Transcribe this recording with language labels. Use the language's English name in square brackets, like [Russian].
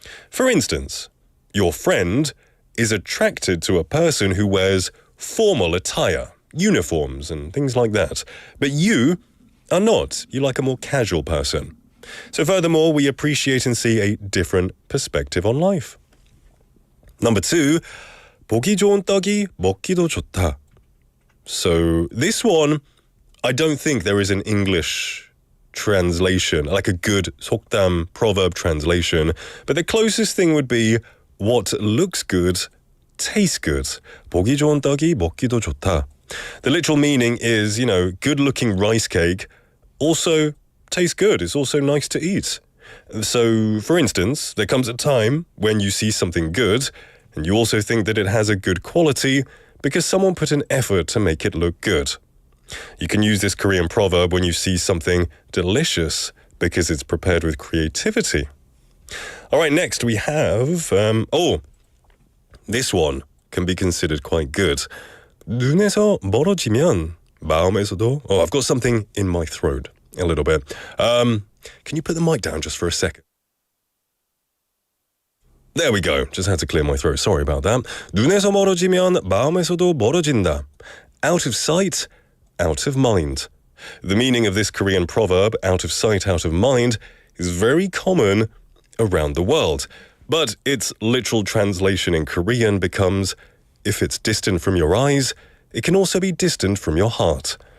[English] For instance, your friend is attracted to a person who wears formal attire, uniforms and things like that. But you are not. You like a more casual person. So furthermore, we appreciate and see a different perspective on life. Number 2, [Korean] 보기 좋은 떡이 먹기도 좋다. [English] So this one, I don't think there is an English translation, like a good 속담 proverb translation. But the closest thing would be what looks good tastes good. [Korean] 보기 좋은 떡이 먹기도 좋다. [English] The literal meaning is, you know, good-looking rice cake also tastes good. It's also nice to eat. So, for instance, there comes a time when you see something good and you also think that it has a good quality because someone put an effort to make it look good. You can use this Korean proverb when you see something delicious because it's prepared with creativity. All right, next we have, this one can be considered quite good. [Korean] 눈에서 멀어지면 마음에서도... [English] Oh, I've got something in my throat a little bit. Can you put the mic down just for a second? There we go. Just had to clear my throat. Sorry about that. [Korean] 눈에서 멀어지면 마음에서도 멀어진다. [English] Out of sight, out of mind. The meaning of this Korean proverb, out of sight, out of mind, is very common around the world. But its literal translation in Korean becomes, if it's distant from your eyes, it can also be distant from your heart.